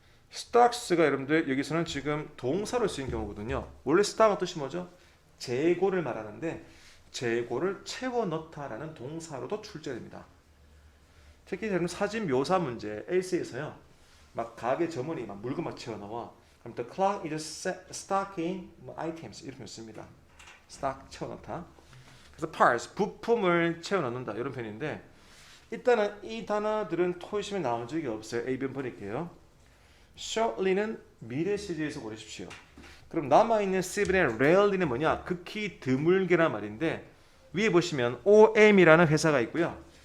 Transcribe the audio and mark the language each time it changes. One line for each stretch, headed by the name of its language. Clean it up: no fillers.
Korean: stocks가 여러분들 여기서는 지금 동사로 쓰인 경우거든요. 원래 stock은 뜻이 뭐죠? 재고를 말하는데 재고를 채워 넣다라는 동사로도 출제됩니다. 특히 여러분 사진 묘사 문제 에세이에서요. 막 가게 점원이 막 물건 막 채워 넣어.
English: 그럼 the clock is stocking items
Korean: 이렇게 씁니다. stock 채워 넣다. 그래서 parts 부품을 채워 넣는다 이런 표현인데 일단은 이 단어들은 토익 시험에 나온 적이 없어요. A, B는 버릴게요. shortly는 미래 시제에서 고르십시오. 그럼 남아있는 C분의 rarely는 뭐냐? 극히 드물게란 말인데 위에 보시면 OM이라는 회사가 있고요.